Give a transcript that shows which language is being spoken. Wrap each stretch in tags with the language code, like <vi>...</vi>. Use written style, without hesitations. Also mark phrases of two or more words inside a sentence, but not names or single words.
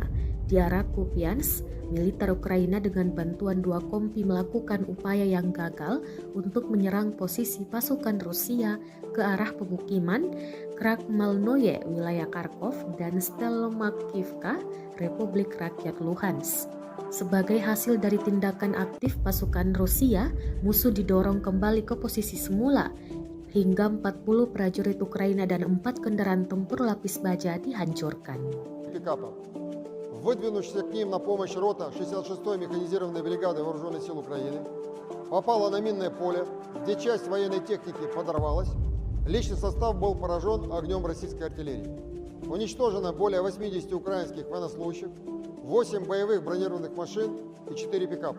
<id>Di arah Kupiansk, militer Ukraina dengan bantuan 2 kompi melakukan upaya yang gagal untuk menyerang posisi pasukan Rusia ke arah pemukiman Krakmalnoye, wilayah Kharkov, dan Stelmakivka, Republik Rakyat Luhansk. Sebagai hasil dari tindakan aktif pasukan Rusia, musuh didorong kembali ke posisi semula, hingga 40 prajurit Ukraina dan 4 kendaraan tempur lapis baja dihancurkan.</id> <ru>Выдвинувшаяся к ним на помощь рота 66-й механизированной бригады Вооруженных сил Украины попала на минное поле, где часть военной техники подорвалась. Личный состав был поражен огнем российской артиллерии. Уничтожено более 80 украинских военнослужащих, 8 боевых бронированных машин и 4 пикапа.</ru>